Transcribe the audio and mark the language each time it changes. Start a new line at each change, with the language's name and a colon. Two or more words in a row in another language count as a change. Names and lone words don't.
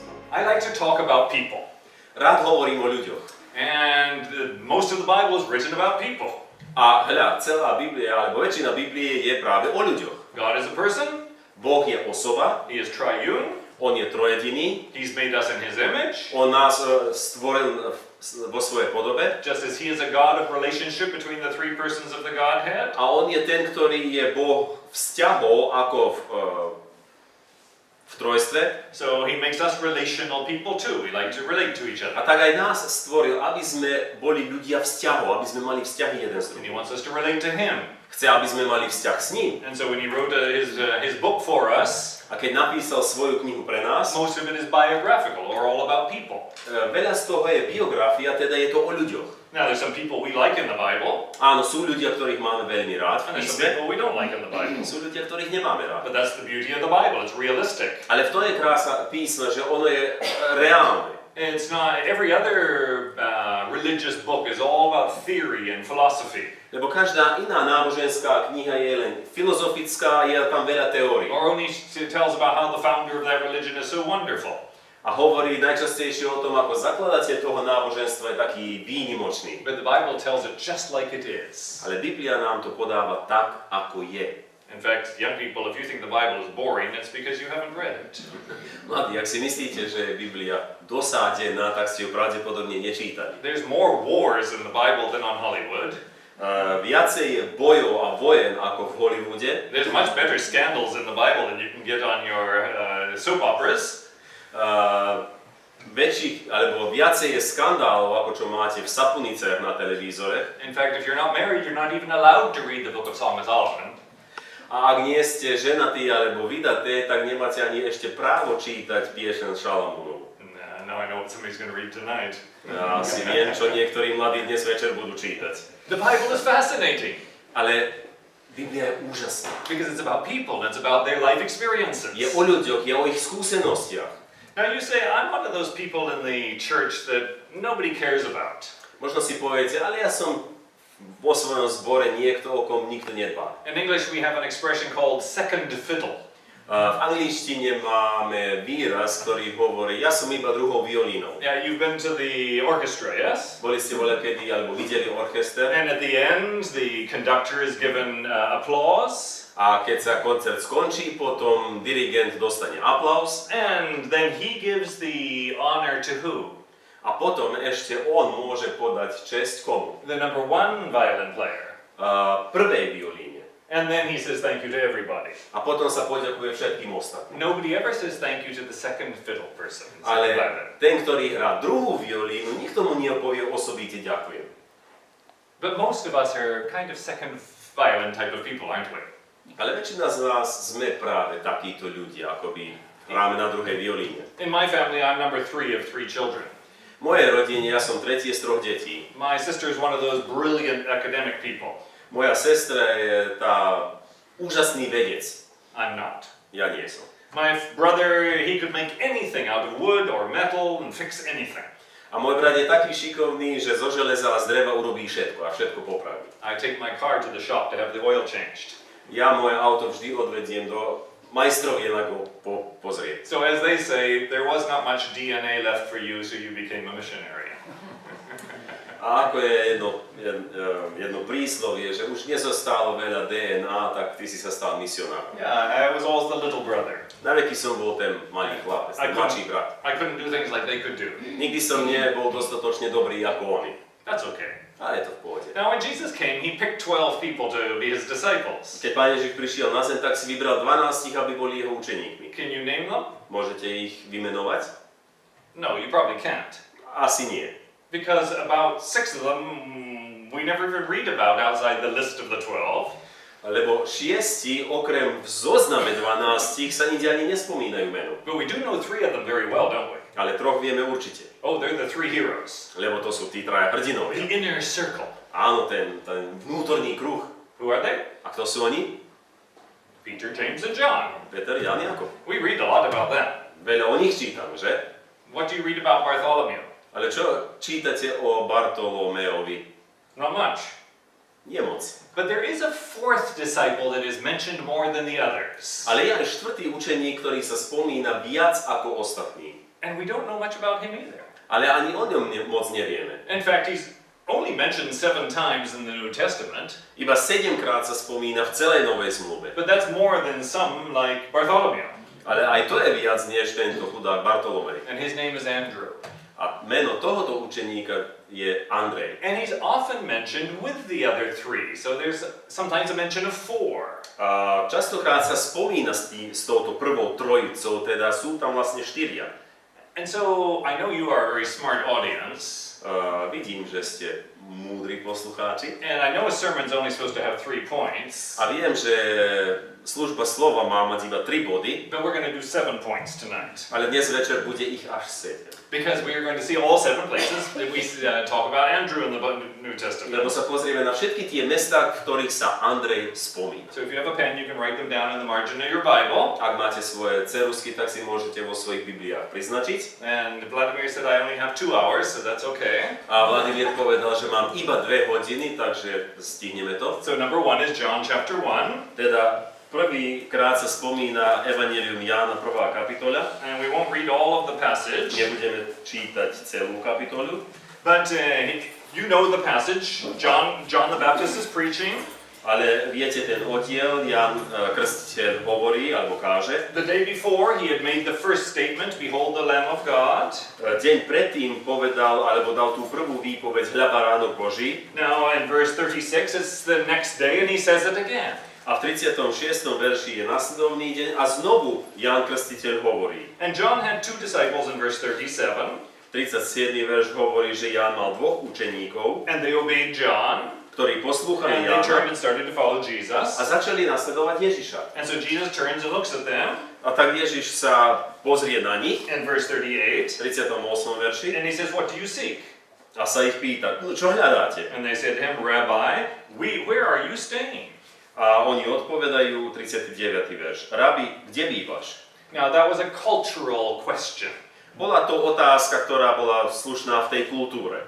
English: I like to talk about people.
Slovak: Rád hovorím o ľuďoch.
English: And most of the Bible is written about people.
Slovak: A hľa, celá Biblia, alebo väčšina Biblie je práve o ľuďoch.
English: God is a person.
Slovak: Boh je osoba.
English: He is triune.
Slovak: On je trojediný.
English: He's made us in his image.
Slovak: On nás stvoril vo svojej podobe.
English: Just as he is a God of relationship between the three persons of the Godhead.
Slovak: A on je ten, ktorý je Boh vzťahov ako v trojstve.
English: So he makes us relational people too. We like to relate to each other.
Slovak: A tak aj nás stvoril, aby sme boli ľudia vzťahov, aby sme mali vzťahy jeden s
English: And he
Slovak: druhým.
English: wants us to relate to him.
Slovak: Chce, aby sme mali vzťah s ním.
English: And so when he wrote his book for us,
Slovak: A keď napísal svoju knihu pre nás,
English: most of it is biographical or all about people.
Slovak: veľa z toho je biografia, teda je to o ľuďoch.
English: Now there's some people we like in the Bible,
Slovak: Áno, sú ľudia, ktorých máme veľmi rád
English: and
Slovak: v
English: there's some
Slovak: písme,
English: people we don't like in the Bible.
Slovak: sú ľudia, ktorých nemáme rád.
English: But that's the beauty of the Bible. It's realistic.
Slovak: Ale v tom je krása písma, že ono je reálne.
English: It's not, every other religious book is all about theory and philosophy.
Slovak: Lebo každá iná náboženská kniha je len filozofická, je tam veľa teórií.
English: Or only tells about how the founder of that religion is so wonderful.
Slovak: A hovorí najčastejšie o tom, ako zakladateľ toho náboženstva je taký výnimočný.
English: But the Bible tells it just like it is.
Slovak: Ale Biblia nám to podáva tak, ako je.
English: In fact, young people, if you think the Bible is boring, it's because you haven't read it.
Slovak: Mladí, ak si myslíte, že je Biblia dosádená, tak ste ju pravdepodobne nečítali.
English: There's more wars in the Bible than on Hollywood.
Slovak: Viacej je bojov a vojen ako v Hollywoode.
English: There's much better scandals in the Bible than you can get on your soap operas.
Slovak: Väčších, alebo viacej je skandálov, ako čo máte v sapuniciach na televízore.
English: In fact, if you're not married, you're not even allowed to read the book of Song of Solomon.
Slovak: A ak nie ste ženatí alebo vydaté, tak nemáte ani ešte právo čítať pieseň Šalamúnovu.
English: Now I know what somebody's going to read tonight.
Slovak: Ja si viem, čo niektorí mladí dnes večer budú čítať.
English: The Bible is fascinating.
Slovak: Ale Biblia je úžasná.
English: Because it's about people, and it's about their life experiences.
Slovak: Je o ľuďoch, je o ich skúsenostiach.
English: Now you say, I'm one of those people in the church that nobody cares about.
Slovak: Možno si poviete, ale ja som vo svojom zbore niekto, o kom nikto nedbá.
English: In English we have an expression called second fiddle.
Slovak: V angličtine máme výraz, ktorý hovorí, ja som iba druhou violínou.
English: Yeah, you've been to the orchestra, yes?
Slovak: Boli ste voľakedy alebo videli orchester.
English: And at the end, the conductor is given applause.
Slovak: A keď sa koncert skončí, potom dirigent dostane aplauz.
English: And then he gives the honor to who?
Slovak: A potom ešte on môže podať česť komu?
English: The number one violin player.
Slovak: Prvej violíne.
English: And then he says thank you to everybody.
Slovak: A potom sa poďakuje všetkým ostatným.
English: Nobody ever says thank you to the second fiddle person.
Slovak: Ale ten, ktorý hrá druhú violínu, nikto mu nepovie osobite ďakujem.
English: But most of us are kind of second violin type of people, aren't we?
Slovak: Ale väčšina z nás sme práve takíto ľudia, akoby hráme na druhej violíne.
English: In my family, I'm number 3 of 3 children.
Slovak: V mojej rodine ja som tretie z 3 detí.
English: My sister is one of those brilliant academic people.
Slovak: Moja sestra je tá úžasný vedec.
English: I'm not.
Slovak: Ja nie som.
English: My brother, he could make anything out of wood or metal and fix anything.
Slovak: A môj brat je taký šikovný, že zo železa a z dreva urobí všetko a všetko popraví.
English: I take my car to the shop to have the oil changed.
Slovak: Ja moje auto vždy odvediem do majstrovie na go pozrieť.
English: So as they say, there was not much DNA left for you, so you became a missionary.
Slovak: A ako je jedno príslovie, že už nezostalo veľa DNA, tak ty si sa stal misionárom.
English: Yeah, I was always the little brother.
Slovak: Naveky som bol ten malý chlapec, ten mladší brat.
English: I couldn't do things like they could do.
Slovak: Nikdy som nebol dostatočne dobrý ako oni.
English: That's okay.
Slovak: Ale je to v pohode.
English: Now when Jesus came, he picked 12 people to be his disciples.
Slovak: Keď Pán Ježiš prišiel na zem, tak si vybral 12, aby boli jeho učeníkmi.
English: Can you name them?
Slovak: Môžete ich vymenovať?
English: No, you probably can't.
Slovak: Asi nie.
English: Because about 6 of them we never even read about outside the list of the 12.
Slovak: Lebo 6 okrem v zozname 12 sa inde ani nespomínajú meno.
English: But we do know 3 of them very well, don't we?
Slovak: Ale 3 vieme určite.
English: Oh, they're the 3 heroes.
Slovak: Lebo to sú tí traja hrdinovia.
English: The inner circle.
Slovak: Áno, ten vnútorný kruh.
English: Who are they?
Slovak: A kto sú oni?
English: Peter, James, and John.
Slovak: Peter, Jan, Jakub.
English: We read a lot about them.
Slovak: Veľa o nich čítame, že?
English: What do you read about Bartholomew?
Slovak: Ale čo čítate o Bartolomeovi?
English: Not much.
Slovak: Nie moc.
English: But there is a 4th disciple that is mentioned more than the others.
Slovak: Ale je aj 4. učeník, ktorý sa spomína viac ako ostatní.
English: And we don't know much about him either.
Slovak: Ale ani o ňom moc nevieme.
English: In fact, he's only mentioned 7 times in the New Testament.
Slovak: Iba 7-krát sa spomína v celej Novej zmluve.
English: But that's more than some like Bartholomew.
Slovak: Ale aj to je viac než tento chudák Bartolomej.
English: And his name is Andrew.
Slovak: A meno tohoto učeníka je Andrej.
English: And he's often mentioned with the other 3. So there's sometimes a mention of 4.
Slovak: A častokrát sa spomína s touto prvou trojicou, teda sú tam vlastne 4.
English: And so I know you are a very smart audience.
Slovak: Vidím, že ste múdri poslucháči.
English: And I know a sermon's only supposed to have 3 points.
Slovak: A viem, že služba slova má mať iba 3 body.
English: But we're going to do 7 points tonight.
Slovak: Ale dnes večer bude ich až 7.
English: Because we are going to see all 7 places that we talk about Andrew in the New Testament.
Slovak: Lebo sa pozrieme na všetky tie mestá, v ktorých sa Andrej spomína.
English: So if you have a pen, you can write them down in the margin of your Bible.
Slovak: Ak máte svoje ceruzky, tak si môžete vo svojich Bibliách priznačiť.
English: And Vladimir said I only have 2 hours, so that's okay.
Slovak: A Vladimír povedal, že mám iba 2 hodiny, takže stihneme to.
English: So number 1 is John chapter 1.
Slovak: Teda prvýkrát sa spomína Evangelium Jána 1. kapitola.
English: And we won't read all of the passage.
Slovak: Nebudeme čítať celú kapitolu.
English: But you know the passage. John the Baptist is preaching.
Slovak: Ale viete ten oddiel, Ján Krstiteľ hovorí alebo káže.
English: The day before he had made the first statement, behold the Lamb of God.
Slovak: Deň predtým povedal alebo dal tú prvú výpoveď, hľa baránok Boží.
English: Now in verse 36 it's the next day and he says it again.
Slovak: A v 36. verši je nasledovný deň a znovu Ján Krstiteľ hovorí.
English: And John had 2 disciples in verse 37.
Slovak: 37. verš hovorí, že Ján mal 2 učeníkov,
English: And they obeyed John.
Slovak: ktorí poslúchali
English: And they turned
Slovak: Jána
English: and started to follow Jesus.
Slovak: a začali nasledovať Ježiša.
English: And so Jesus turns and looks at them
Slovak: A tak Ježiš sa pozrie na nich
English: in verse 38.
Slovak: v 38. verši
English: And he says, what do you seek?
Slovak: a sa ich pýta, no, čo hľadáte?
English: And they said to him, Rabbi, where are you staying?
Slovak: A oni odpovedajú, 39. verš, Rabi, kde bývaš?
English: Now that was a cultural question.
Slovak: Bola to otázka, ktorá bola slušná v tej kultúre.